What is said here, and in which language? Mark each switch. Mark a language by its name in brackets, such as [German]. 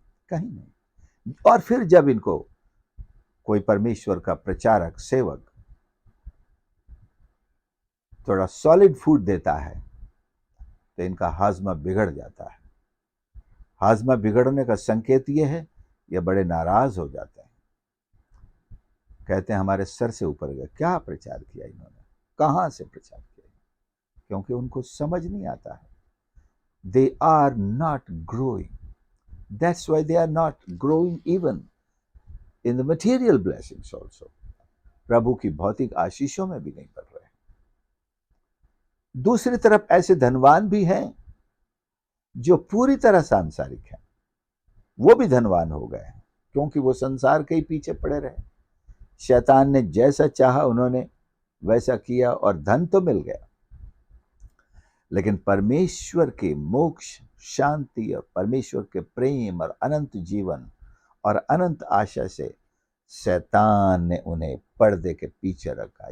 [Hindi] कहीं नहीं। और फिर जब इनको कोई परमेश्वर का प्रचारक, सेवक थोड़ा सॉलिड फूड देता है तो इनका हाजमा बिगड़ जाता है। हाजमा बिगड़ने का संकेत ये है, ये बड़े नाराज हो जाते हैं, कहते हैं हमारे सर से ऊपर गए, क्या प्रचार किया इन्होंने, कहां से प्रचार किया? क्योंकि उनको समझ नहीं आता है। [English] They are not growing. That's why they are not growing even in the material blessings also. [Hindi] प्रभु की भौतिक आशीषों में भी नहीं बढ़ रहे। दूसरी तरफ ऐसे धनवान भी हैं जो पूरी तरह सांसारिक हैं, वो भी धनवान हो गए हैं क्योंकि वो संसार के ही पीछे पड़े रहे। शैतान ने जैसा चाहा उन्होंने वैसा किया और धन तो मिल गया, लेकिन परमेश्वर के मोक्ष, शांति और परमेश्वर के प्रेम और अनंत जीवन और अनंत आशा से शैतान ने उन्हें पर्दे के पीछे रखा।